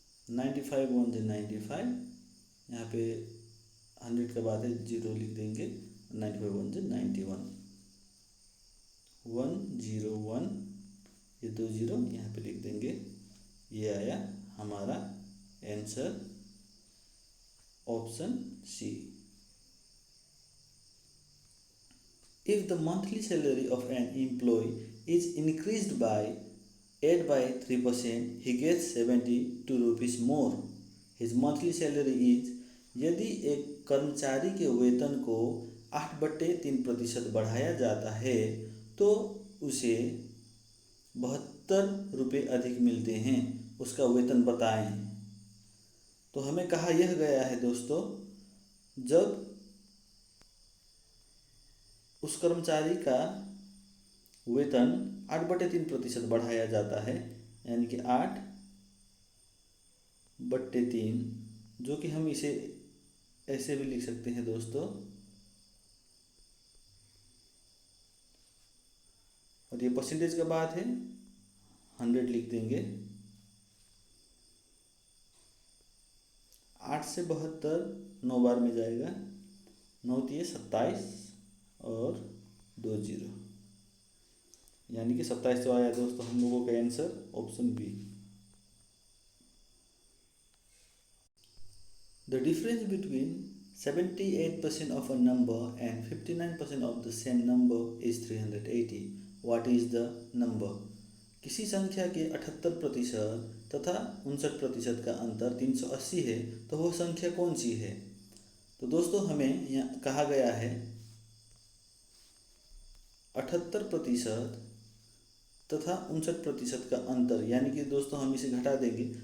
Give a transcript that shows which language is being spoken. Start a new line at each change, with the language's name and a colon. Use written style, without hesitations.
Hindi: 95 1 से 95, यहाँ पे 100 के बाद है 0 लिख देंगे। 95 1 से 91, 101, ये 2 0 यहाँ पे लिख देंगे। ये आया हमारा answer, option C.
English: If the monthly salary of an employee is increased by 8 by 3%, he gets 72 rupees more. His monthly salary is।
Hindi: यदि एक कर्मचारी के वेतन को 8/3% बढ़ाया जाता है, तो उसे 72 रुपये अधिक मिलते हैं। उसका वेतन बताएं। तो हमें कहा यह गया है दोस्तों, जब उस कर्मचारी का वेतन 8/3% बढ़ाया जाता है, यानी कि 8/3, जो कि हम इसे ऐसे भी लिख सकते हैं दोस्तों। और ये परसेंटेज का बात है, 100 लिख देंगे। 8 से 72 9 बार में जाएगा, 9 3 27 और 2 0, यानी कि 27 तो आया दोस्तों हम लोगों का answer, option B.
English: The difference between 78% of a number and 59% of the same number is 380. What is the number?
Hindi: किसी संख्या के 78% तथा 59% का अंतर 380 है, तो वह संख्या कौन सी है? तो दोस्तों हमें यहाँ कहा गया है 78% तथा 59% का अंतर, यानी कि दोस्तों हम इसे घटा देंगे।